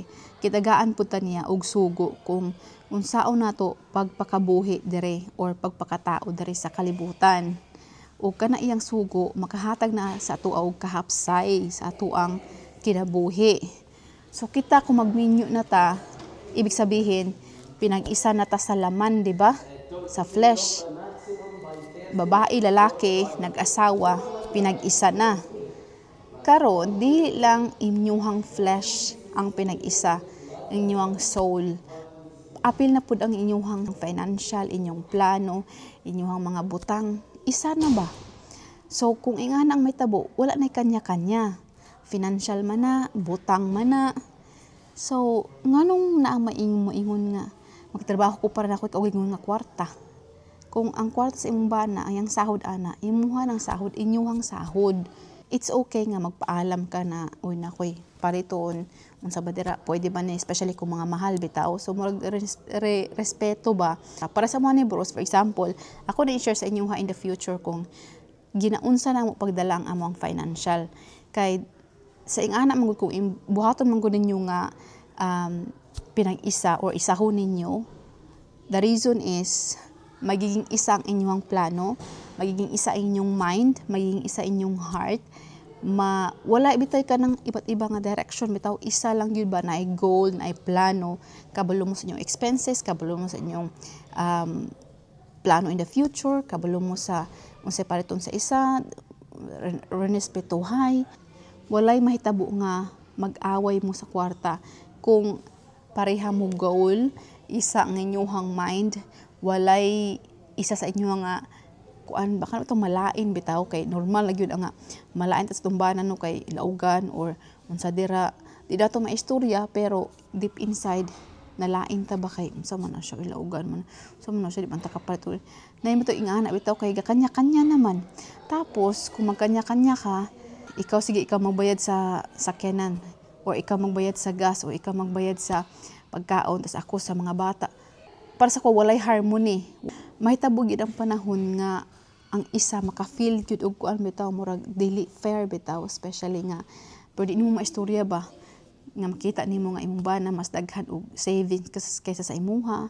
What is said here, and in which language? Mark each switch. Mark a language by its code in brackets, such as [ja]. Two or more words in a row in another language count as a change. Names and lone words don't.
[ceb] Gitagaan pud ta niya og sugo kung unsaon nato pagpakabuhi dire or pagpakatao dire sa kalibutan. O kana iyang sugo makahatag na sa ato og kahapsay sa ato ang kinabuhi. So kita kung magminyo na ta, [tl] ibig sabihin pinag-isa [ceb] na ta sa laman, di ba? Sa flesh. Babae, lalaki, nag-asawa, pinag-isa na. Karon di lang inyuhang flesh ang pinag-isa, inyuhang soul. Apil na pud ang inyuhang financial, inyong plano, inyuhang mga butang, isa na ba? So kung ingan ang may tabo, wala na kanya-kanya. Financial man na, butang man na. So nganong naa maingon nga magtrabaho ko para nakoy kaugalingon nga kwarta. Kung ang kwarta sa imong bana ang sahod ana, imuha ng sahod, inyuhang sahod. [en] It's okay [ceb] nga magpaalam ka na oy nakoy paritoon unsa ba dira pwede ba ni especially kung mga mahal bitaw so murag respeto ba para sa mga bros. [en] For example, [ceb] ako na i-share sa inyo [en] in the future [ceb] kung ginaunsa na mo pagdala ang among financial kay sa ingana man kung buhaton man gud ninyo nga pinag-isa or isahon ninyo. [en] The reason is [tl] magiging isa [ceb] ang inyong plano, [tl] magiging isa [ceb] inyong mind, [tl] magiging isa [ceb] inyong heart. Wala bitaw ka ng [tl] iba't iba [ceb] nga direction, bitaw isa lang yun ba na ay goal, na ay plano, kabalo mo sa inyong expenses, kabalo mo sa inyong plano [en] in the future, [ceb] kabalo mo sa unsay pariton sa isa, respetuhay. Walay mahitabo nga mag-away mo sa kwarta kung pareha mo goal, isa ang inyong mind, walay isa sa inyo nga kuan baka ito malain bitaw kay normal lang yun nga malain tas tumbanan no kay laugan or unsa dira di dato maistorya pero [en] deep inside [ceb] nalain ta ba kay unsa man na siya ilaugan man unsa man na siya di man ta kapalit nay mo to ingana bitaw kay kanya-kanya naman. Tapos kung magkanya-kanya ka, ikaw magbayad sa sakyanan or ikaw magbayad sa gas o ikaw magbayad sa pagkaon tas ako sa mga bata. para sa ko walay harmony. Mahitabo gid ang panahon nga ang isa maka-feel gyud og kuan bitaw murag dili fair bitaw, especially nga pero di nimo maistorya ba nga makita nimo nga imong bana mas daghan og savings kaysa sa imuha.